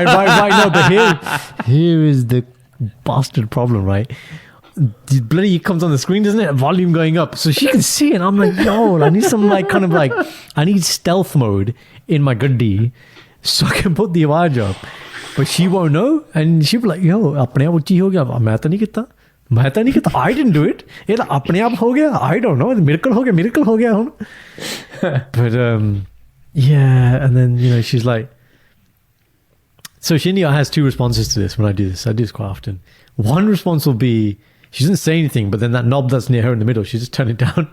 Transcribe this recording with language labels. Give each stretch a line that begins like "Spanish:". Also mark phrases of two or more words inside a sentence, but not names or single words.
English: No, but here is the bastard problem, right? The bloody comes on the screen, doesn't it? Volume going up. So she can see it. I'm like, yo, I need some I need stealth mode in my Gaddi so I can put the awaaj up. But she won't know. And she'll be like,
Punjabi: yo, ਆਪਣੇ ਆਪ ਉੱਤੇ ਹੋ ਗਿਆ। ਮੈਂ ਤਾਂ ਨਹੀਂ ਕੀਤਾ.
English: I didn't do it. It
Punjabi: ਆਪਣੇ ਆਪ ਹੋ ਗਿਆ.
English: I don't know.
Punjabi: Miracle ਹੋ ਗਿਆ.
English: But yeah, and then she's like, so Shindy has two responses to this when I do this. I do this quite often. One response will be she doesn't say anything, but then that knob that's near her in the middle, she just turn it down.